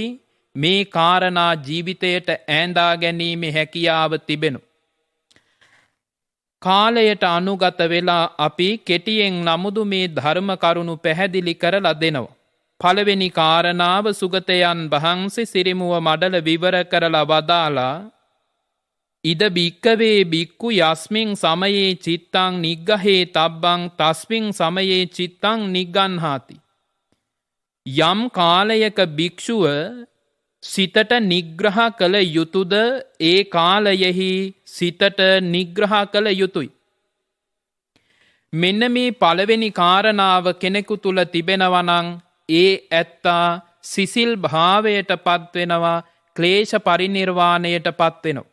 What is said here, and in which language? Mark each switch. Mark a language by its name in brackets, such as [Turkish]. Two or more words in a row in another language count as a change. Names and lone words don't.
[Sinhala] මේ කාරණා ජීවිතයට ඈඳා ගැනීමේ හැකියාව තිබෙනවා. කාලයට අනුගත වෙලා අපි කෙටියෙන් නමුදු මේ ධර්ම කරුණු පැහැදිලි කරලා දෙනවා. පළවෙනි කාරණාව සුගතයන් වහන්සේ සිරිමුව මඩල විවර කරලා වදාලා [Pali] ඉද භික්කවේ භික්ඛු යස්මින් සමයේ චිත්තං නිග්ගහේ තබ්බං තස්මින් සමයේ චිත්තං නිග්ගන්හාති. [Sinhala] යම් කාලයක භික්ෂුව සිතට නිග්‍රහ කළ යුතුයද ඒ කාලයෙහි සිතට නිග්‍රහ කළ යුතුය. මෙන්න මේ පළවෙනි කාරණාව කෙනෙකු තුල තිබෙනවා නම් ඒ ඇත්තා සිසිල් භාවයට පත්වෙනවා, ක්ලේශ පරිනිර්වාණයට පත්වෙනවා.